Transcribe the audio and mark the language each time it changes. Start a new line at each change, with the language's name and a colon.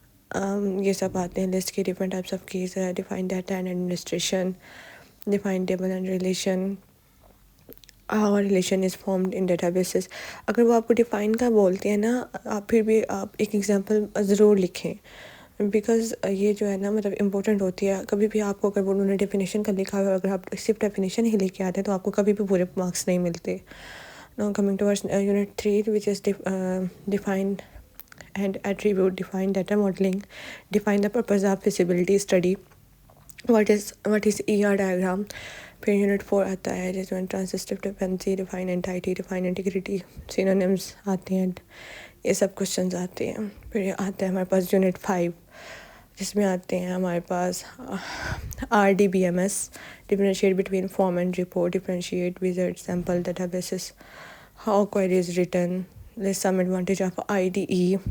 Urdu: یہ سب آتے ہیں
English: List کی different types of keys, define data and administration, define table and relation, how a relation is formed in databases.
Urdu: اگر وہ آپ کو ڈیفائن کا بولتے ہیں نا، آپ پھر بھی آپ ایک ایگزامپل ضرور لکھیں، بیکاز یہ جو ہے نا امپورٹنٹ ہوتی ہے. کبھی بھی آپ کو اگر انہوں نے ڈیفینیشن کا لکھا ہوا ہے، اگر آپ صرف ڈیفینیشن ہی لے کے آتے ہیں تو آپ کو کبھی بھی پورے مارکس نہیں ملتے.
English: Now coming towards unit 3, which is define and attribute, define data modeling, define the purpose of feasibility study, what is ER diagram.
Urdu: پھر یونٹ 4 آتا ہے جس میں
English: transitive dependency, define entity, define integrity, synonyms
Urdu: آتے ہیں. یہ سب کوشچنز آتے ہیں. پھر آتا ہے ہمارے پاس یونٹ 5 جس میں آتے ہیں ہمارے پاس RDBMS،
English: Differentiate between form and report, differentiate visit sample databases, how query is written, let's some advantage of IDE.